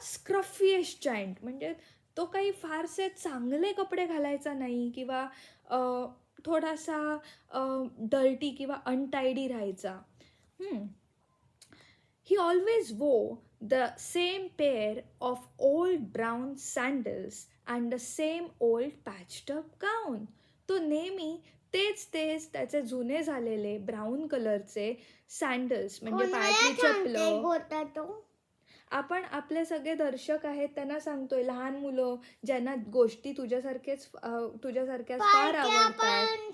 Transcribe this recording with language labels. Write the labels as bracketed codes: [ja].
[en] scruffiest giant, [mr] म्हणजे तो काही फारसे चांगले कपडे घालायचा नाही किंवा थोडासा डर्टी किंवा अनटायडी राहायचा. [en] He always wore the same pair of old brown sandals and the same old patched up gown. [mr] तो नेहमी तेच त्याचे जुने झालेले ब्राऊन कलरचे सँडल्स, म्हणजे पायातली चपलं. आपण आपले सगळे दर्शक आहेत त्यांना सांगतोय, लहान मुलं ज्यांना गोष्टी तुझ्यासारख्याच फार आवडतात.